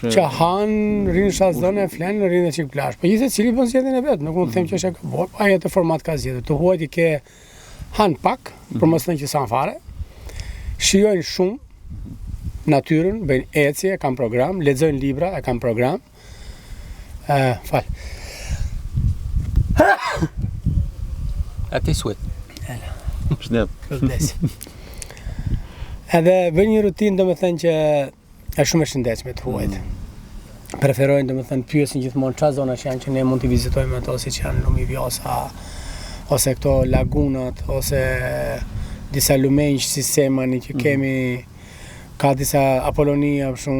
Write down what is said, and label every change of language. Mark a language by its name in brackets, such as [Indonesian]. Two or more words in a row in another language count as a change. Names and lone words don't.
[Albanian] që han, rinë shazone, flen, rinë çik plazh. Po gjithë secili bën zgjedhjen e vet, nuk mund të them që është e gabuar. Ai atë format ka zgjedhur. Të huajt i ke han pak, për mos thënë që sa fare. Shijojnë shumë natyrën, bëjnë ecje, kanë program, lexojnë libra, kanë program. Fal. [French] A tes souhaits. [Albanian] Shëndet. Edhe bëjnë një rutinë domethënë që është shumë e shëndetshme të huajt. Preferojnë domethënë pyesin gjithmonë çfarë zonash janë që ne mund t'i vizitojmë ato, siç janë Lumi Vjosa, ose këto lagunat, ose disa lumenjë si Semani që kemi, ka disa Apolonia shumë vizitohet.